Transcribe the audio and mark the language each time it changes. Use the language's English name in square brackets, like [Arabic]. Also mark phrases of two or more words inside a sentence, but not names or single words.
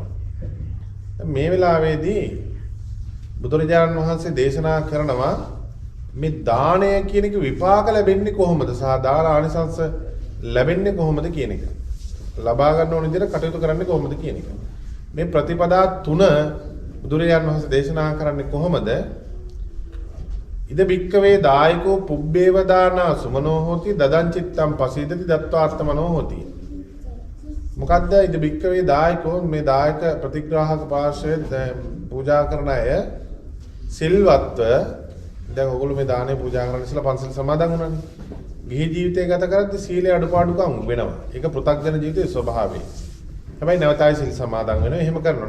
[Sinhala] දැන් මේ වෙලාවේදී බුදුරජාණන් වහන්සේ දේශනා කරනවා මේ දාණය කියන එක විපාක ලැබෙන්නේ කොහොමද? සහ දාන ආනිසංස ලැබෙන්නේ කොහොමද කියන එක. ලබා ගන්න ඕන විදිහට කටයුතු කරන්නේ කොහොමද කියන එක. මේ ප්‍රතිපදා තුන බුදුරජාණන් වහන්සේ දේශනා කරන්නේ කොහොමද? [Pali] ඉද බික්කවේ දායකෝ පුබ්බේව දානා සුමනෝ හෝති දදං චිත්තං පසීදති දත්වාර්ථමනෝ හෝති. [Sinhala] මොකද්ද [Pali] ඉද බික්කවේ දායකෝ [Sinhala] මේ දායක ප්‍රතිග්‍රාහක පාර්ශ්වයේ පූජා කරන අය සිල්වත්ව දැන් ඔයගොල්ලෝ මේ දානේ පූජා කරන්න ඉස්සලා පන්සල් සමාදන් වුණානේ. ගිහි ජීවිතය ගත කරද්දී සීලේ අඩුපාඩුකම් වෙනවා. ඒක පෘථග්ජන ජීවිතයේ ස්වභාවය. හැබැයි නැවතයි සිල් සමාදන් වෙනවා. එහෙම කරනවා.